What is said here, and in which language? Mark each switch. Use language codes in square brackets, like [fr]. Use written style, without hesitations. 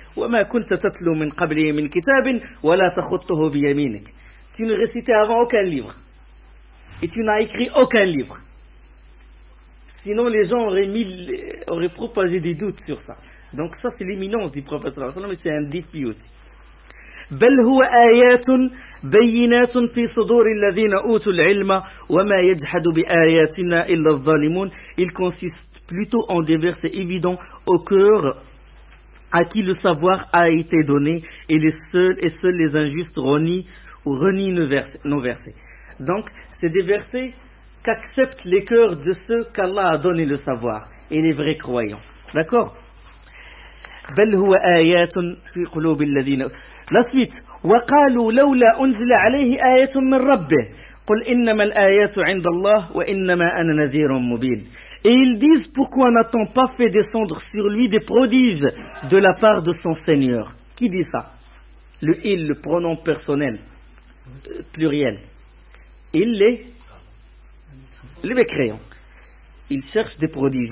[ar] وَمَا كُنْتَ تَتْلُو مِنْ قَبْلِهِ مِنْ كِتَابٍ وَلَا تَخُطُّهُ بِيَمِينِكَ. [fr] Tu ne récitais avant aucun livre. Et tu n'as écrit aucun livre. Sinon, les gens auraient propagé des doutes sur ça. Donc ça, c'est l'éminence du prophète, mais c'est un défi aussi. [ar] بل هو آيات بينات في صدور الذين أوتوا العلم وما يجحد بآياتنا إلا الظالمون. [fr] Il consiste plutôt en des versets évidents au cœur à qui le savoir a été donné, et seuls les injustes renient nos versets. Donc c'est des versets qu'acceptent les cœurs de ceux qu'Allah a donné le savoir et les vrais croyants. D'accord. [ar] بل هو آيات في قلوب الذين. [fr] La suite. [ar] وقالوا لولا أنزل عليه آية من ربه قل إنما الآيات عند الله وإنما أنا نذير مبين. [fr] Et ils disent, pourquoi n'a-t-on pas fait descendre sur lui des prodiges de la part de son Seigneur? Qui dit ça? Le il, le pronom personnel, pluriel. Il est le mécréant. Ils cherchent des prodiges.